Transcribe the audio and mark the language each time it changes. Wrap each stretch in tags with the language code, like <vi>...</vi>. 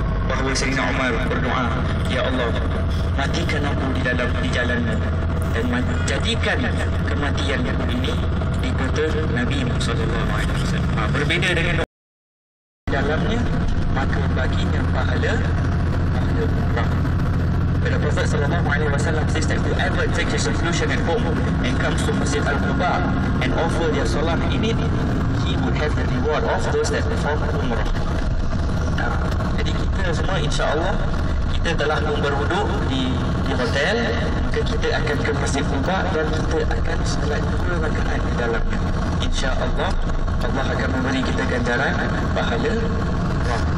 <ms>Bahawa Sayyidina Umar berdoa, ya Allah, matikan aku di jalanmu dan jadikan kematianku ini di kota Nabi SAW. Berbeza dengan dalamnya, maka baginya pahala umrah.</ms> <en>The Prophet SAW says that whoever takes his seclusion at home and comes to Masjid Al-Quba and offer their salah in it, he would have the reward of those that perform umrah.</en> <ms>Jadi kita semua insya-Allah kita telah berwuduk di hotel, maka kita akan ke Masjid Quba dan kita akan solat 2 rakaat di dalamnya. Insya-Allah Allah akan memberi kita ganjaran pahala umrah.</ms>